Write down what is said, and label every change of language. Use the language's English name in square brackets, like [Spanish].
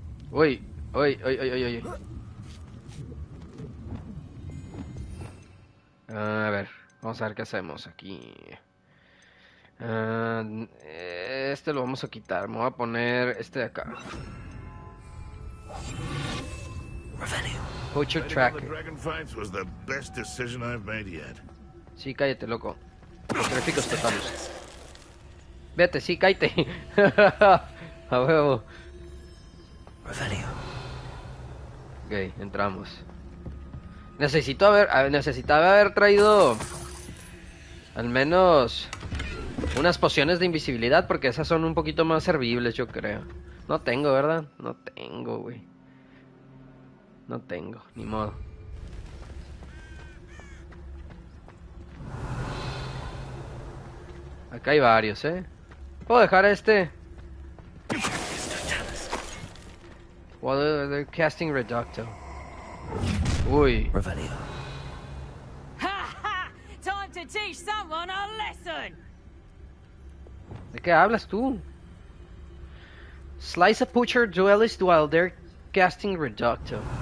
[Spanish] Uy, uy, uy, uy, uy, uy. A ver, vamos a ver qué hacemos aquí. Este lo vamos a quitar. Me voy a poner este de acá. [English] Poacher Track. The dragon fights was the best decision I've made yet. [Spanish] Sí, cállate, loco. Los gráficos totales. Vete, sí, cállate. A huevo. Ok, entramos. Necesitaba haber traído al menos unas pociones de invisibilidad, porque esas son un poquito más servibles, yo creo. No tengo, ¿verdad? No tengo, güey. No tengo, ni modo. Acá hay varios, Puedo dejar este. [English] While they're casting Reducto. Uy. Revelio. Time to teach someone a lesson. [Spanish] ¿De qué hablas tú? [English] Slice a Poacher Duelist while they're casting Reducto.